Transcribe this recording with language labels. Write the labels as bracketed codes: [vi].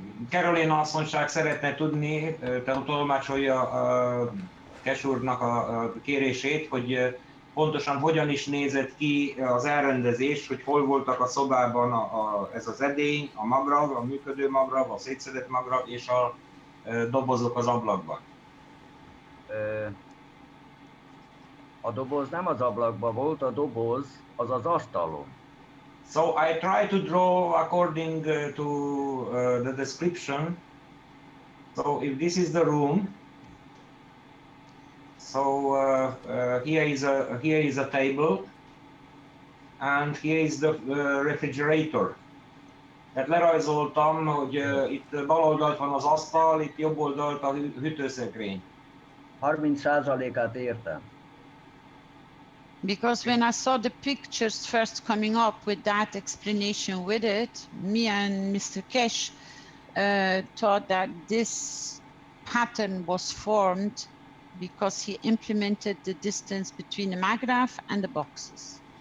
[hu] Caroline asszonyság szeretne tudni, tehát tolmácsolja Keshe úrnak a kérését, hogy pontosan hogyan is nézett ki az elrendezés, hogy hol voltak a szobában ez az edény, a magrav, a működő magrav, a szétszedett magrav és a dobozok az ablakban. A doboz nem az ablakban volt, a doboz az az asztalon. [en] So I try to draw according to the description. So if this is the room, so here is a table, and here is the refrigerator. [hu] Tehát lerajzoltam, hogy itt bal oldalt van az asztal, itt jobb oldalt a hűtőszekrény. 30%-át értem. [en] Because when I saw the pictures first coming up with that explanation with it, me and Mr. Keshe thought that this pattern was formed because he implemented the distance between the MAGRAPH and the boxes.